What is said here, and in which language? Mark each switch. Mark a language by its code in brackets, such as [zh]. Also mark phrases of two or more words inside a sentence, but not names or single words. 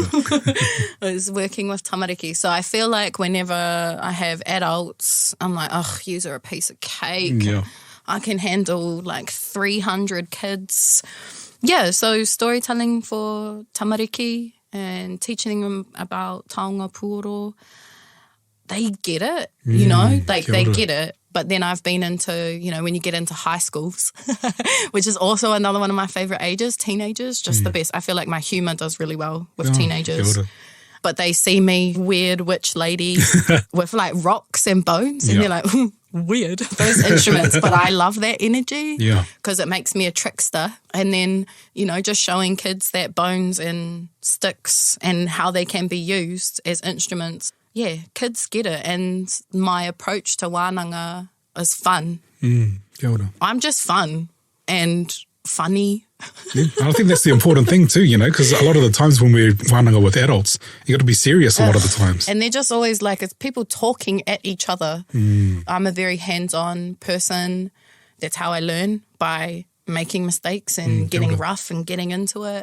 [en] I was working with tamariki. So I feel like whenever I have adults, I'm like, oh, yous are a piece of cake. Yeah. I can handle like 300 kids. Yeah, so storytelling for tamariki and teaching them about [mi] taonga pūoro, [en] they get it, you know, like they get it. But then I've been into, you know, when you get into high schools, which is also another one of my favourite ages, teenagers, just the best. I feel like my humour does really well with teenagers. But they see me, weird witch lady, with like rocks and bones, and they're like, weird, those instruments. But I love that energy because it makes me a trickster. And then, you know, just showing kids that bones and sticks and how they can be used as instruments. Yeah, kids get it. And my approach to wānanga is fun. [mi] Kia ora. [en] I'm just fun and funny. Yeah, I think that's the important thing too, you know, because a lot of the times when we're wānanga with adults, you got to be serious a lot of the times. And they're just always like, it's people talking at each other. I'm a very hands-on person. That's how I learn, by making mistakes and getting rough and getting into it.